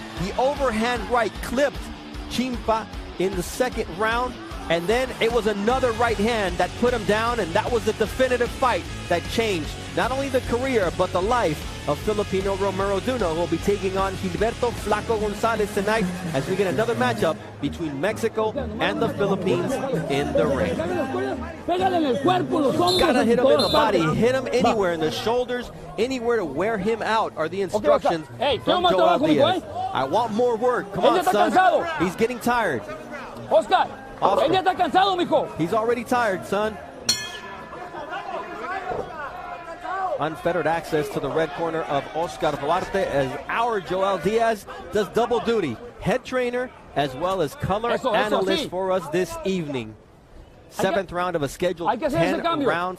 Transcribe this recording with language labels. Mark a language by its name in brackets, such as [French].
[English] The overhand right clipped Chimpa in the 2nd round, and then it was another right hand that put him down, and that was the definitive fight that changed not only the career but the life of Filipino Romero Duno, who will be taking on Gilberto Flaco Gonzalez tonight as we get another matchup between Mexico and the Philippines in the ring. Gotta hit him in the body, hit him anywhere in the shoulders, anywhere to wear him out are the instructions from Joel Diaz. I want more work. Come on, son. He's getting tired. [Spanish] Oscar, ella está cansado, mijo. [English] He's already tired, son. Unfettered access to the red corner of Oscar Duarte as our Joel Diaz does double duty. Head trainer as well as color analyst for us this evening. 7th round of a scheduled 10-round